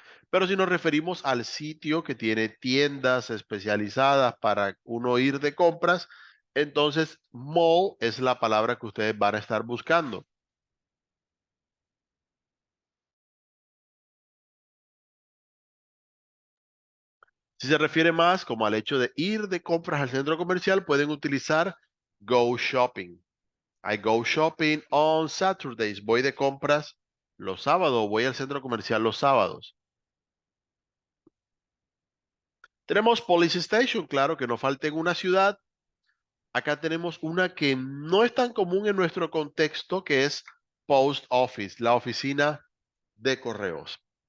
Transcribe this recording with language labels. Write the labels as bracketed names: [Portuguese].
[Spanish] Pero si nos referimos al sitio que tiene tiendas especializadas para uno ir de compras, entonces mall es la palabra que ustedes van a estar buscando. Si se refiere más como al hecho de ir de compras al centro comercial, pueden utilizar go shopping. [English] I go shopping on Saturdays. [Spanish] Voy de compras los sábados, voy al centro comercial los sábados. Tenemos police station, claro, que no falta en una ciudad. Acá tenemos una que no es tan común en nuestro contexto, que es post office, la oficina de correos.